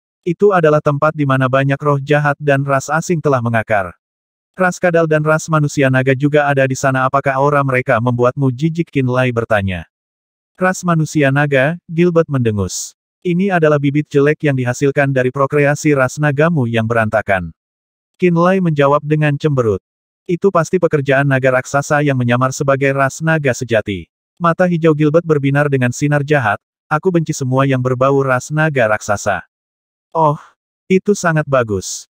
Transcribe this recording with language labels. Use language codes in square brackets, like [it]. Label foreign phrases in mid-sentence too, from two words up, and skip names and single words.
[id] Itu adalah tempat di mana banyak roh jahat dan ras asing telah mengakar. Ras kadal dan ras manusia naga juga ada di sana. Apakah aura mereka membuatmu jijik? Qin Lai bertanya. Ras manusia naga, Gilbert mendengus. Ini adalah bibit jelek yang dihasilkan dari prokreasi ras nagamu yang berantakan. Qin Lai menjawab dengan cemberut. Itu pasti pekerjaan naga raksasa yang menyamar sebagai ras naga sejati. Mata hijau Gilbert berbinar dengan sinar jahat, aku benci semua yang berbau ras naga raksasa. Oh, itu sangat bagus.